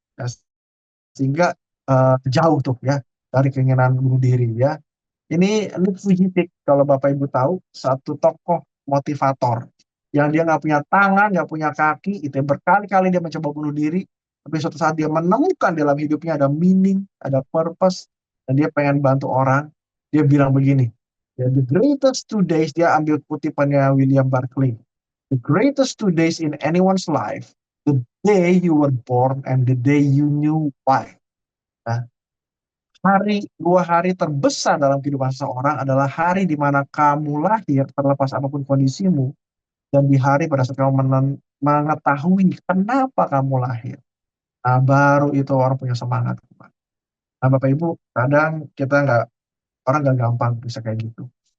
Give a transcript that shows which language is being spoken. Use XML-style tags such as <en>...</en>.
<id>Ya, sehingga jauh tuh ya dari keinginan bunuh diri ya. Ini Nick Vujicic, kalau Bapak Ibu tahu, satu tokoh motivator yang dia nggak punya tangan, nggak punya kaki, itu yang berkali-kali dia mencoba bunuh diri, tapi suatu saat dia menemukan dalam hidupnya ada</id> <en>meaning,</en> <id>ada purpose, dan dia pengen bantu orang. Dia bilang begini, ya,</id> <en>the greatest 2 days,</en> <id>dia ambil kutipannya</id> <en>William Barclay, the greatest 2 days in anyone's life, the day you were born and the day you knew why.</en> <id>Nah, 2 hari terbesar dalam kehidupan seseorang adalah hari di mana kamu lahir, terlepas apapun kondisimu, dan di hari pada saat kamu mengetahui kenapa kamu lahir. Nah, baru itu orang punya semangat. Nah, Bapak Ibu, kadang kita orang nggak gampang bisa kayak gitu.</id>